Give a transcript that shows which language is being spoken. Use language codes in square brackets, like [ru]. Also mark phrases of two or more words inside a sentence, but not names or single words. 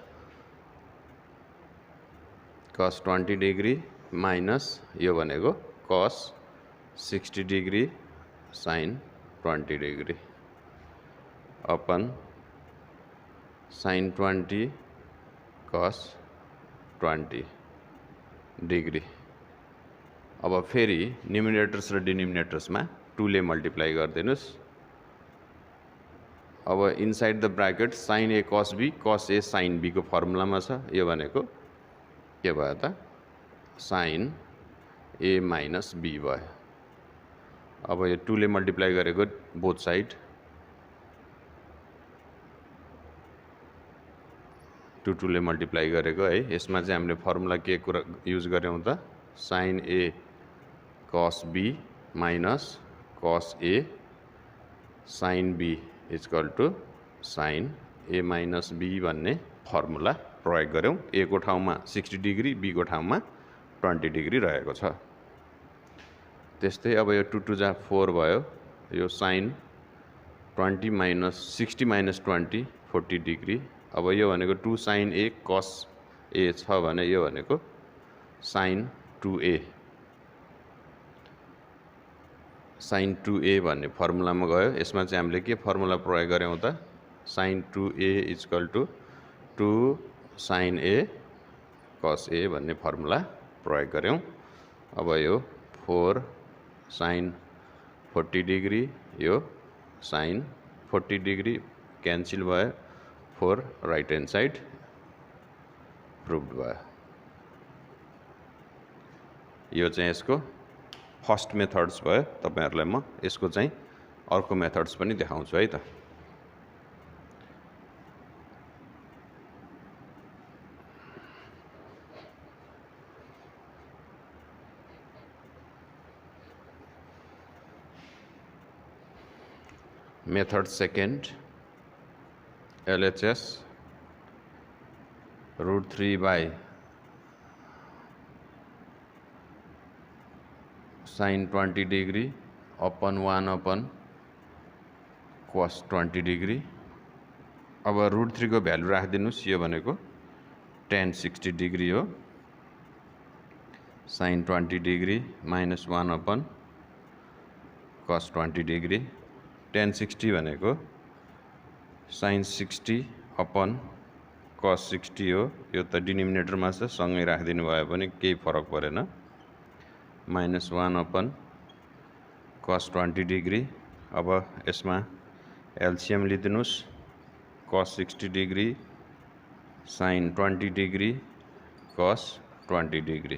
[en] cos 20 degree minus [ne] यो भनेको [en] cos 60 degree sin 20 degree upon sin 20 cos 20 degree. [ne] अब फेरि न्युमिनेटर्स र डिनोमिनेटर्समा 2 ले मल्टिप्लाई गर्दिनुस्। अब [en] inside the bracket [ne] sin a cos b cos a sin b को फर्मुलामा छ। यो भनेको के भयो त sin a minus b भयो। अब यो 2 ले मल्टिप्लाई गरेको [en] both side [ne] 2 ले मल्टिप्लाई गरेको है। यसमा चाहिँ हामीले फर्मुला के कुरा युज गर्यौं त sin a cos b minus cos a sin b [en] equal to [ne] sin a minus b भन्ने फर्मुला प्रयोग गर्यौं। a को ठाउँमा 60 डिग्री, b को ठाउँमा 20 डिग्री रहेको छ। त्यस्तै अब यो 2 जा 4 भयो। [en] यो sin 20 minus 60 minus 20 40 डिग्री। [ne] अब यो भनेको 2 sin a cos a छ भने यो भनेको sin 2a sin 2a भन्ने फर्मुलामा गयो। यसमा चाहिँ हामीले के फर्मुला प्रयोग गर्यौं त sin 2a [en] equal to [ne] 2 sin a cos a भन्ने फर्मुला प्रयोग गर्यौं। अब यो 4 sin 40 डिग्री, यो sin 40 डिग्री क्यान्सल भयो। [en] 4 right hand side proved भयो। [ne] यो चाहिँ यसको [en] first methods [ne] भयो। तपाईहरुलाई म यसको चाहिँ अर्को मेथड्स पनि देखाउँछु है त। [en] method second, LHS √3 by sine 20 degree upon 1 upon cos 20 degree. [ne] अब √3 को भ्यालु राखिदिनुस्, यो भनेको tan 60 डिग्री हो। [en] sine 20 degree minus 1 upon cos 20 degree. [ne] tan 60 भनेको साइन 60 अपन cos 60 हो। यो त डिनोमिनेटरमा छ, सँगै राखिदिनु भयो भने केही फरक परेन। [en] minus 1 upon cos 20 degree. [ne] अब यसमा एलसीएम लिदिनुस्, [en] cos 60 degree sine 20 degree cos 20 degree.